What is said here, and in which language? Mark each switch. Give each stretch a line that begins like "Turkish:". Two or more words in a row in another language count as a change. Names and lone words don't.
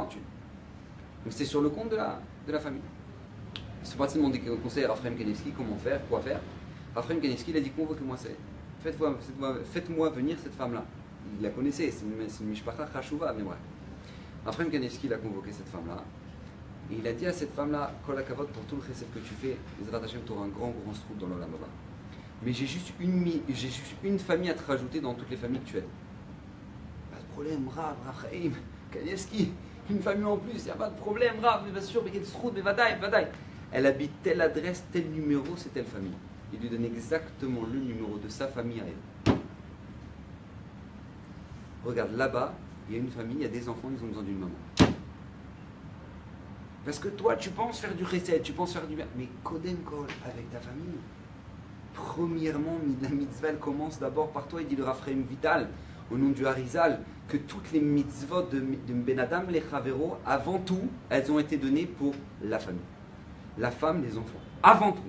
French: Donc c'est sur le compte de la famille. C'est parti de mon conseil à Raphaël Kanevski, comment faire, quoi faire. Raphaël Kanevski il a dit convoquez-moi, faites-moi venir cette femme-là. Il la connaissait, c'est une
Hebrew: mishpacha chashuva,
French: mais bref. Raphaël Kanevski il a convoqué cette femme-là, et il a dit à cette femme-là,
Hebrew: kol hakavod
French: pour tout le chesed que tu fais,
Hebrew: Bezrat Hashem,
French: tu auras un grand strouk dans l'
Hebrew: olam haba.
French: Mais j'ai juste une famille à te rajouter dans toutes les familles que tu aides. Pas de problème, Rav, Raphaël Kanevski, une famille en plus, il n'y a pas de problème, Rav, mais bien sûr, mais quel sroud, mais vadaï. Elle habite telle adresse, tel numéro, c'est telle famille. Il lui donne exactement le numéro de sa famille à elle. Regarde, là-bas, il y a une famille, il y a des enfants, ils ont besoin d'une maman. Parce que toi, tu penses faire du chesed, tu penses faire du bien, mais
Hebrew: kodem kol
French: avec ta famille. Premièrement, la mitzvah elle commence d'abord par toi, il dit le Raphaël Vital, au nom du Harizal, que toutes les mitzvot de
Hebrew: Ben Adam,
French: les Chavero, avant tout, elles ont été données pour la famille. La femme, les enfants. Avant tout.